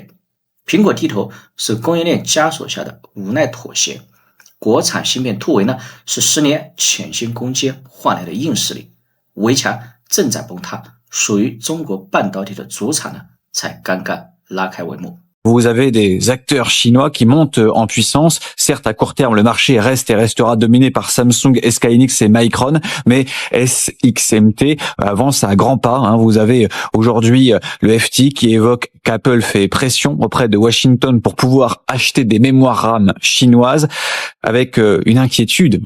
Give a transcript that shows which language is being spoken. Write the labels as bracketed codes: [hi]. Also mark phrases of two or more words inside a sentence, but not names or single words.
[zh] 苹果低头是供应链枷锁下的无奈妥协，国产芯片突围是10年潜心攻坚换来的硬实力。围墙正在崩塌，属于中国半导体的主场才刚刚拉开帷幕。 [fr] Vous avez des acteurs chinois qui montent en puissance. Certes, à court terme, le marché reste et restera dominé par Samsung, SK Hynix et Micron, mais SXMT avance à grands pas. Vous avez aujourd'hui le FT qui évoque qu'Apple fait pression auprès de Washington pour pouvoir acheter des mémoires RAM chinoises, avec une inquiétude.